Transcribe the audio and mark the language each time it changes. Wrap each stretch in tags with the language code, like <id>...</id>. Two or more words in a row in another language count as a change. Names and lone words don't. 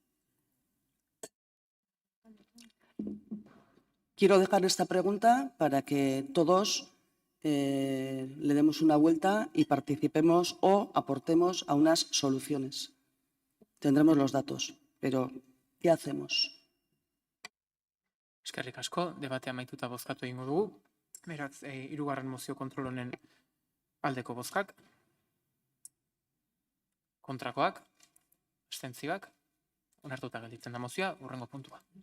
<es>Quiero dejar esta pregunta para que todos le demos una vuelta y participemos o aportemos a unas soluciones. Tendremos los datos, pero ¿qué hacemos?</es> <eu>Eskerrik asko, debatea amaituta bozkatu egingo dugu. Beraz, hirugarren mozio kontrol honen aldeko bozkak, kontrakoak, abstentzioak, onartuta gelditzen da mozioa, hurrengo puntua.</eu>